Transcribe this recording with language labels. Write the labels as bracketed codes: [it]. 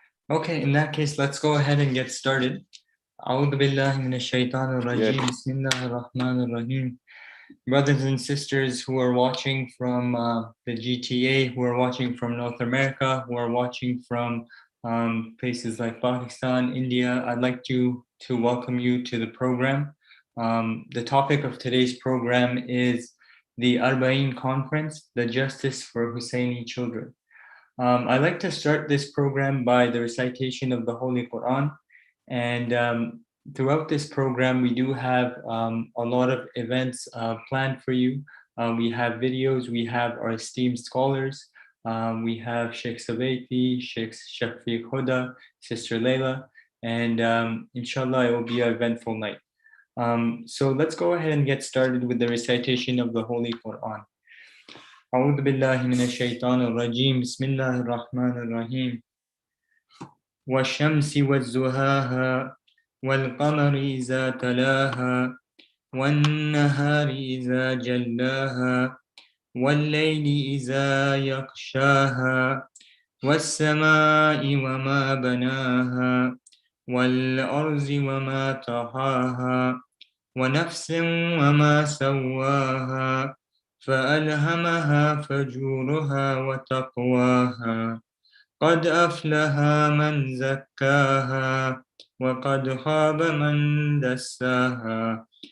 [en] Okay, in that case, let's go ahead and get started. [ar] أعوذ بالله من الشيطان الرجيم. بسم الله الرحمن الرحيم. [en] Brothers and sisters who are watching from the GTA, who are watching from North America, who are watching from places like Pakistan, India, I'd like to welcome you to the program. The topic of today's program is the Arb'aeen Conference, the Justice for Hosseini Children. I'd like to start this program by the recitation of the Holy Quran. And throughout this program, we do have a lot of events planned for you. We have videos, we have our esteemed scholars. We have Sheikh Sabaiti, Sheikh Shafiq Huda, Sister Layla, and inshallah, it will be an eventful night. So let's go ahead and get started with the recitation of the Holy Quran. [ar] أعوذ بالله من الشيطان الرجيم بسم الله الرحمن الرحيم والشمس والزهاها والقمر إذا تلاها والنهار إذا جلاها والليل إذا يغشاها والسماء وما بناها والأرض وما طحاها ونفس وما سواها فألهمها فجورها وتقواها قد أفلح من زكاها وقد خاب من دساها